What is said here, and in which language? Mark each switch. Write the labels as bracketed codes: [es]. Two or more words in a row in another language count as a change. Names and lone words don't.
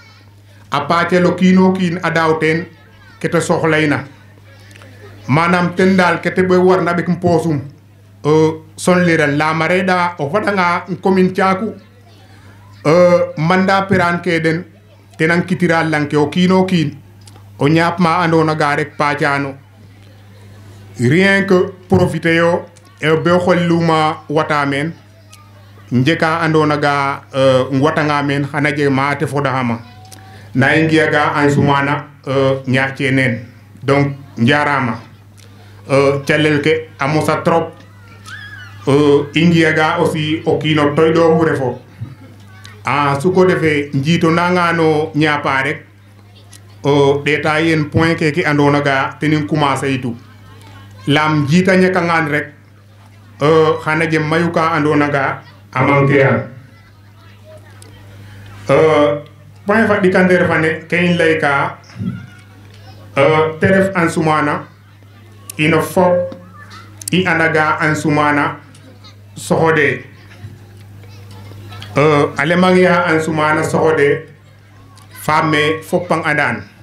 [srr] a paacelo kiino kiin a daaw ten ke te soxlayna manam ten dal ke te ɓe warna ɓek mpoosum sonliran la mareda o fadanga commune Thiakou manda peran ke den tenan kitira lanke o kiino kiin o ñaap ma andona ga rek paacano [fr] rien que profiter [srr] yo be xolluma wata men njeka andona ga watanga men xana je ma te fodaxama na ngiya ga Ansoumana ñaace nen donc njarama calel ke a mosa trop i ngiya ga aussi o kiino toyɗoxu refo su ko defee njiito nangano ñaapa rek ɗeta yen point keke andona ga tenin commencer yitu lam jiita ñakangan rek xana jem mayu ka andona ga a manquer an point fa ɗikandeer fane ke in lay ka te ref Ansoumana ino fop i anda ga Ansoumana soxode a lemang ya Ansoumana soxode femme fopang andan